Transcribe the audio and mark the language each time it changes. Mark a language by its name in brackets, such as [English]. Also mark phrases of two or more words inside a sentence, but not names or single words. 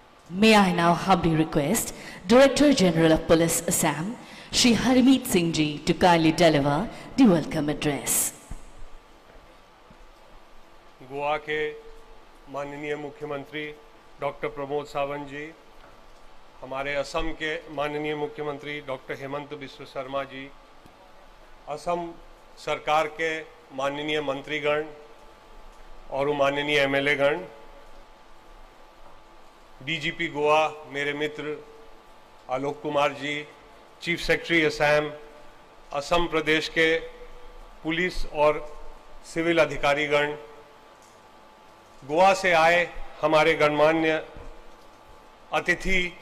[English] May I now humbly request Director General of Police Assam, Shri Harmeet Singh Ji, to kindly deliver the welcome address. [Hindi] गोवा के माननीय मुख्यमंत्री डॉक्टर प्रमोद सावंत जी, हमारे असम के माननीय मुख्यमंत्री डॉक्टर हेमंत बिस्व शर्मा जी, असम सरकार के माननीय मंत्रीगण और माननीय एमएलए गण, डीजीपी गोवा मेरे मित्र आलोक कुमार जी, [English] Chief Secretary [Hindi] असम, असम प्रदेश के पुलिस और सिविल अधिकारीगण, गोवा से आए हमारे गणमान्य अतिथि,